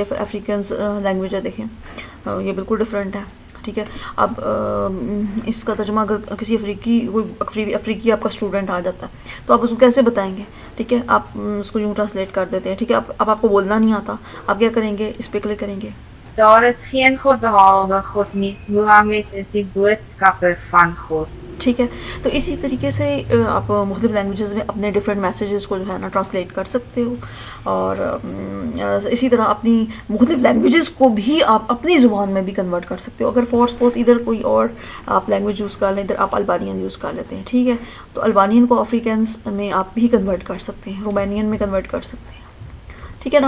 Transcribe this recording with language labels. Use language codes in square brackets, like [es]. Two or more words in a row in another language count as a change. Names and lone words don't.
[ur] یہ [en] Afrikaans language [ur] ہے, دیکھیں یہ بالکل ڈفرینٹ ہے, ٹھیک ہے. اب اس کا ترجمہ اگر کسی افریقی آپ کا اسٹوڈنٹ آ جاتا ہے تو آپ اس کو کیسے بتائیں گے, ٹھیک ہے. آپ اس کو یوں ٹرانسلیٹ کر دیتے ہیں, ٹھیک ہے. اب آپ کو بولنا نہیں آتا, آپ کیا کریں گے, اس پہ کلک کریں گے. [af] Daar is geen God behalve God nie. Mohammed is die boodskapper van God. [ur] ٹھیک ہے. تو اسی طریقے سے آپ مختلف لینگویجز میں اپنے [en] different messages [ur] کو جو ہے نا ٹرانسلیٹ کر سکتے ہو, اور اسی طرح اپنی مختلف لینگویجز کو بھی آپ اپنی زبان میں بھی کنورٹ کر سکتے ہو. اگر [en] for suppose [ur] ادھر کوئی اور آپ [en] language use [ur] کر لیں, ادھر آپ البانین یوز کر لیتے ہیں, ٹھیک ہے, تو البانین کو افریقنس میں آپ بھی کنورٹ کر سکتے ہیں, رومینین میں کنورٹ کر سکتے ہیں, ٹھیک ہے نا.